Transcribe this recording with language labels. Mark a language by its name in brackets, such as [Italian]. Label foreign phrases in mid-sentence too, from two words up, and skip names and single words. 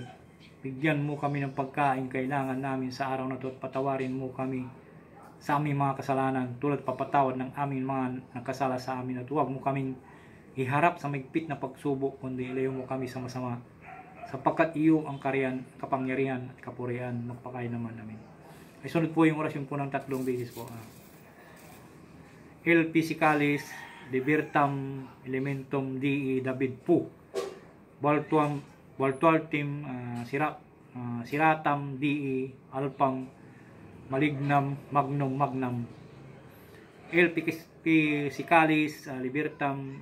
[Filipino] Bigyan mo kami ng pagkain kailangan namin sa araw na ito at patawarin mo kami sa aming mga kasalanan tulad papatawad ng aming mga nakasala sa amin, at huwag mo kaming iharap sa mahigpit na pagsubok, kundi ilayo mo kami sa masama, sapagkat iyo ang kapangyarihan at kapurihan magpakain naman namin. Ay sunod po yung orasyon po ng 3 beses po. Il Physicalis Libertam Elementum Dei David Pu Baltualtim Siratam Dei Alpam Malignam Magnum Il Physicalis Libertam